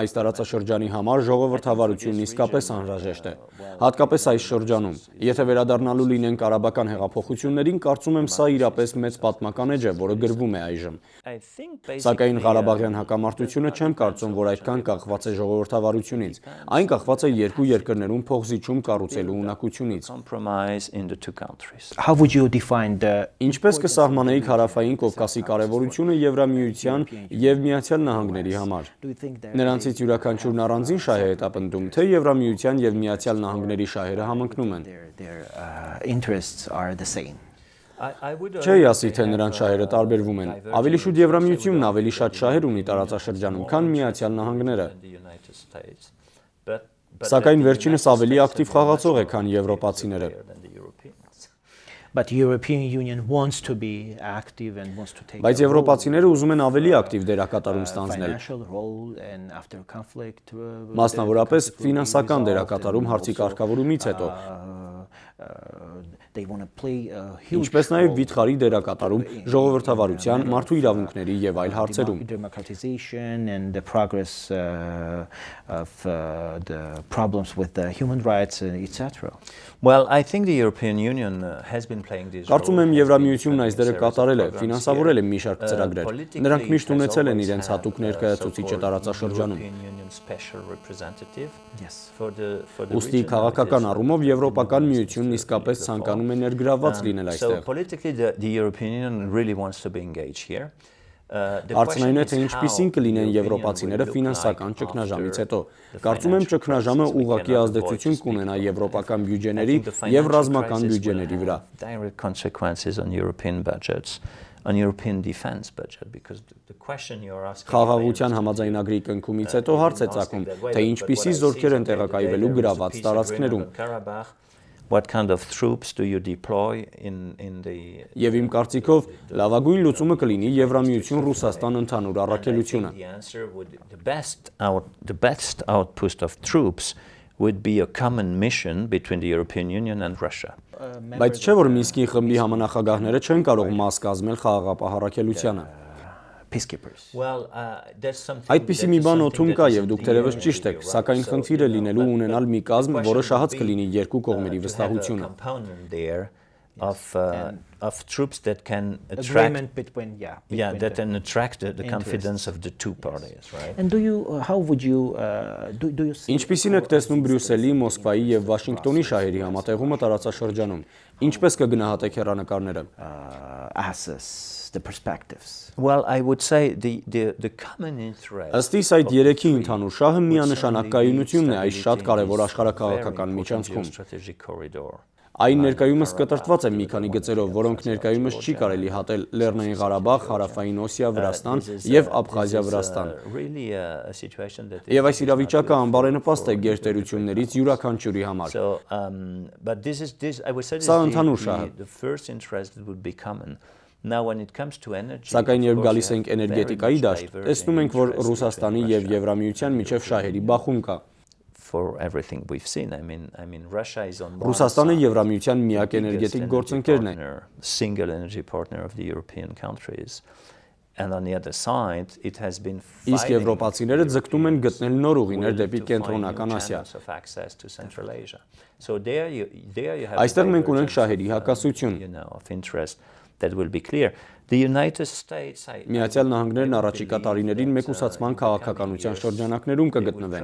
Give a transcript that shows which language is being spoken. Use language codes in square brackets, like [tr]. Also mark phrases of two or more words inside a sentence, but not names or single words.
[hy] այս տարածաշրջանի համար ժողովրդավարությունն իսկապես անհրաժեշտ է, հատկապես այս շրջանում։ Եթե վերադառնալու լինենք արաբական հեղափոխություններին, կարծում եմ սա իրապես մեծ պատմական էջ է, որը գրվում է այժմ։ Սակայն Ղարաբաղյան հակամարտությունը չեմ կարծում, որ այդքան կախված է ժողովրդավարությունից։ Այն կախված է երկու երկրներում փոխզիջում կառուցելու ունակությունից։ [en] How would you define the [hy] Ինչպես կսահմանեիք Հարավային Կովկասի կարևորությունը Եվրամիության եւ Միացյալ Նահանգների համար։ Նրանցից յուրաքանչյուրն առանձին շահ է հետապնդում, թե Եվրամիության եւ Միացյալ Նահանգների շահերը համընկնում են։ [en] their interests are the same? [hy] Չէի ասի, թե նրանց շահերը տարբերվում են։ Ավելի շուտ Եվրամիությունն ավելի շատ շահեր ունի տարածաշրջանում, քան Միացյալ Նահանգները։ Սակայն վերջինս ավելի ակտիվ խաղացող է, քան եվրոպացիները։ [en] But European Union wants to be active and wants to take [hy] Բայց եվրոպացիները ուզում են ավելի ակտիվ դերակատարում ստանձնել։ [en] financial role and after conflict [hy] Մասնավորապես ֆինանսական դերակատարում հարցի կարգավորումից հետո, [en] they want to play a huge [hy] ինչպես նաև վիթխարի դերակատարում ժողովրդավարության, մարդու իրավունքների եւ այլ հարցերում։ [en] democratization and the progress of the problems with the human rights etc. Well, I think the European Union has been playing this role. [hy] Կարծում եմ Եվրամիությունն այս դերը կատարել է, ֆինանսավորել է մի շարք ծրագրեր։ Նրանք միշտ ունեցել են իրենց հատուկ ներկայացուցիչը տարածաշրջանում։ Ուստի քաղաքական առումով Եվրոպական միությունն իսկապես ցանկանում է ներգրավված լինել So այստեղ։ [en] politically the European Union really wants to be engaged here. [hy] Հարցն այն է, թե ինչպիսին կլինեն եվրոպացիները ֆինանսական ճգնաժամից հետո։ Կարծում եմ ճգնաժամը ուղղակի ազդեցություն կունենա եվրոպական բյուջեների եւ ռազմական բյուջեների վրա։ [en] Direct consequences on European budgets, on European defense budget, because the question you're asking [hy] Խաղաղության համաձայնագրի կնքումից հետո հարց է ծագում, թե ինչպիսի զորքեր են տեղակայվելու գրաված տարածքներում։ [en] What kind of troops do you deploy in the [hy] Եվ իմ կարծիքով լավագույն լուծումը կլինի Եվրամիություն Ռուսաստան ընդհանուր առաքելությունը։ [en] The answer would the best outpost of troops would be a common mission between the European Union and Russia. [hy] Բայց չէ՞ որ Մինսկի խմբի համանախագահները չեն կարող մաս կազմել խաղաղապահ առաքելությանը։ peacekeepers. Այդպիսի մի բան օդում կա եւ դուք թերևս ճիշտ եք, սակայն խնդիրը լինելու ունենալ մի կազմ, որը շահած կլինի երկու կողմերի վստահությունը։ [en] Of troops that can attract Agreement between that can attract the confidence of the two parties, right? And how would you do you see [hy] Ինչպիսին եք տեսնում Բրյուսելի, Մոսկվայի եւ Վաշինգտոնի շահերի համատեղումը տարածաշրջանում։ Ինչպես կգնահատեք հեռանկարները։ [en] assess the perspectives? Well, I would say the common interest. [hy] Ըստ իս այդ երեքի ընդհանուր շահը միանշանակ կայունությունն է այս շատ կարևոր աշխարհաքաղաքական միջանցքում։ [en] Strategic corridor. [hy] Այն ներկայումս կտրտված է մի քանի գծերով, որոնք ներկայումս չի կարելի հատել Լեռնային Ղարաբաղ, Հարավային Օսիա, Վրաստան եւ Աբխազիա, Վրաստան։ Եվ այս իրավիճակը անբարենպաստ է գերտերություններից յուրաքանչյուրի համար։ Սա ընդհանուր շահ է։ Սակայն երբ գալիս ենք էներգետիկայի դաշտ, տեսնում ենք, որ Ռուսաստանի եւ Եվրամիության միջև շահերի բախում կա։ [en] For everything we've seen, I mean, Russia is on one Ռուսաստանը side, [hy] Եվրամիության միակ էներգետիկ գործընկերն է։ [en] single energy partner of the European countries, and on the other side, it has been [hy] Իսկ եվրոպացիները ձգտում են գտնել նոր ուղիներ դեպի կենտրոնական Ասիա։ [en] So there you have [hy] Այստեղ մենք ունենք շահերի հակասություն։ [en] of interest that will be clear. The United States, [hy] Միացյալ Նահանգներն առաջիկա տարիներին մեկուսացման քաղաքականության շրջանակներում կգտնվեն։